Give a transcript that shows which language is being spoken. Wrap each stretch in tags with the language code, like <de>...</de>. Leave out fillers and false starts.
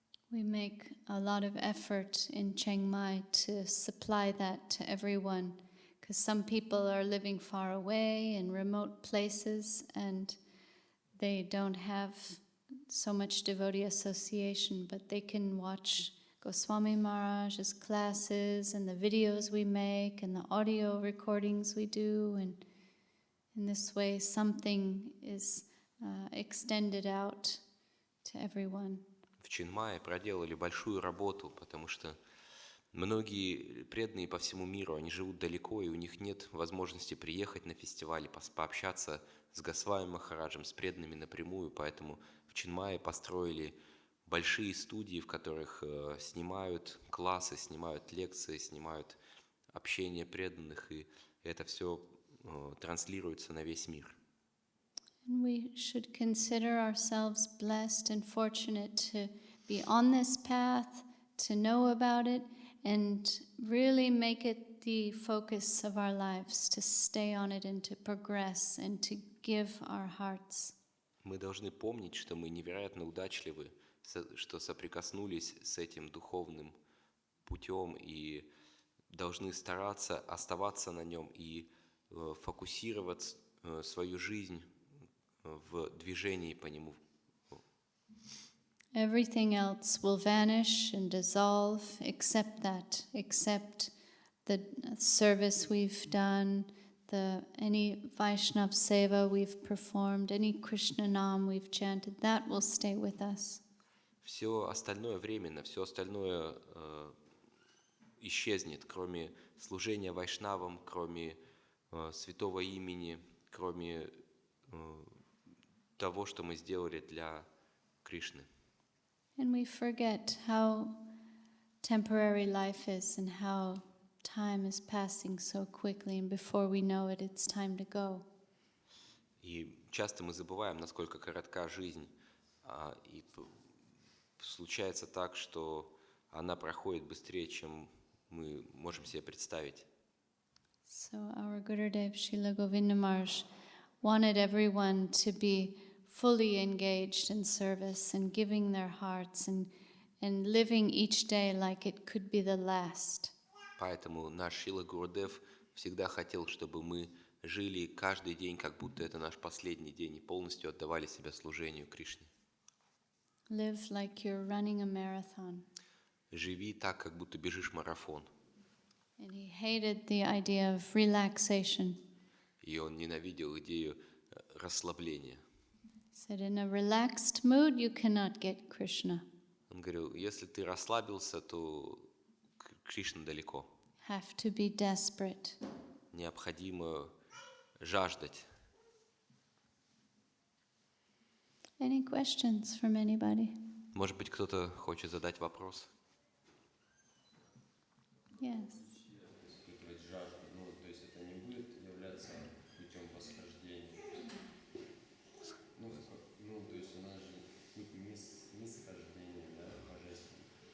<en>We make a lot of effort in Chiang Mai to supply that to everyone, because some people are living far away in remote places and they don't have so much devotee association, but they can watch Goswami Maharaj's classes and the videos we make and the audio recordings we do, and in this way something is extended out to everyone.</en> <ru>В Чингмае проделали большую работу, потому что многие преданные по всему миру, они живут далеко, и у них нет возможности приехать на фестиваль, пообщаться с Госвами Махараджем, с преданными напрямую, поэтому в Чингмае построили большие студии, в которых снимают классы, снимают лекции, снимают общение преданных, и это все транслируется на весь мир.</ru> <en>And we should consider ourselves blessed and fortunate to be on this path, to know about it, and really make it the focus of our lives, to stay on it and to progress and to give our hearts.</en> <ru>Мы должны помнить, что мы невероятно удачливы, что соприкоснулись с этим духовным путем и должны стараться оставаться на нем и фокусировать свою жизнь в движении по нему.</ru> <en>Everything else will vanish and dissolve except that, except the service we've done, any Vaishnav seva we've performed, any Krishna Nam we've chanted, that will stay with us.</en> <ru>Все остальное временно, все остальное исчезнет, кроме служения вайшнавам, кроме святого имени, кроме того, что мы сделали для Кришны.</ru> <en>And we forget how temporary life is and how time is passing so quickly, and before we know it, it's time to go.</en> <ru>И часто мы забываем, насколько коротка жизнь, и случается так, что она проходит быстрее, чем мы можем себе представить.</ru> <en>So our Gurudev Srila Govinda Maharaj wanted everyone to be fully engaged in service and giving their hearts and and living each day like it could be the last.</en> <ru>Поэтому наш Шрила Гурудев всегда хотел, чтобы мы жили каждый день, как будто это наш последний день, и полностью отдавали себя служению Кришне.</ru> <en>Live like you're running a marathon.</en> <ru>Живи так, как будто бежишь марафон.</ru> <en>And he hated the idea of relaxation.</en> <ru>И он ненавидел идею расслабления.</ru> <en>Said in a relaxed mood you cannot get Krishna.</en> <ru>Он говорил, если ты расслабился, то Кришна далеко.</ru> <en>Have to be desperate.</en> <ru>Необходимо жаждать.</ru> <en>Any questions from anybody?</en> <ru>Может быть, кто-то хочет задать вопрос?</ru> <en>Yes.</en> <ru>Испытывать жажду, то есть это не будет являться путем восхождения. То есть у нас же путь нисхождения, да, божественный.</ru>